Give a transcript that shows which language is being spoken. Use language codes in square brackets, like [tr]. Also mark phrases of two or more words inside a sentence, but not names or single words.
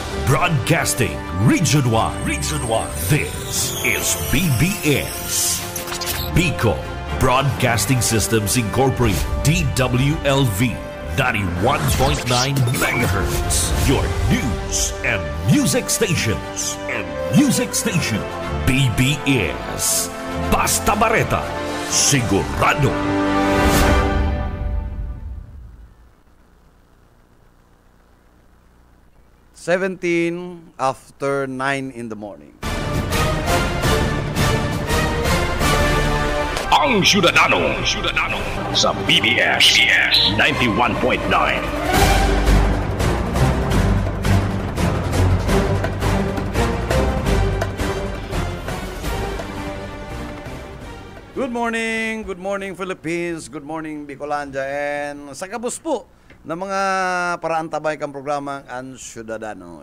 [en] Broadcasting Region 1. Region 1. This is BBS. Bicol Broadcasting Systems Incorporated. DWLV 91.9 MHz. Your news and music stations. BBS. Basta Bareta. Sigurado. 17 after 9 in the morning. [bik] Ang Syudadano sa BBS 91.9. [en] Good morning Philippines, good morning Bicolandia, and [bik] sa kabus po na mga paraan tabay kang programang Ang Syudadano.